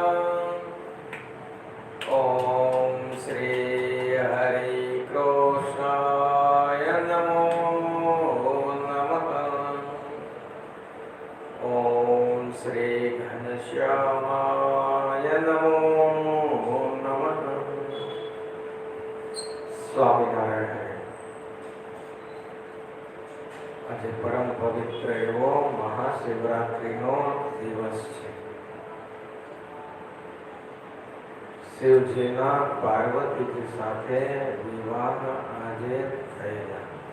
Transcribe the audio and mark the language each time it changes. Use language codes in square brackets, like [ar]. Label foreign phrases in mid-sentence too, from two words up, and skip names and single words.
[sa] ओम श्री हरि कृष्णाय नमो नमः। ओम श्री घनश्यामाय नमो नमः। [gu] स्वामिनारायण આજે પરમ પવિત્ર એવો મહાશિવરાત્રીનો દિવસ છે। શિવજીના પાર્વતીજી સાથે વિવાહ આજે થયેલા।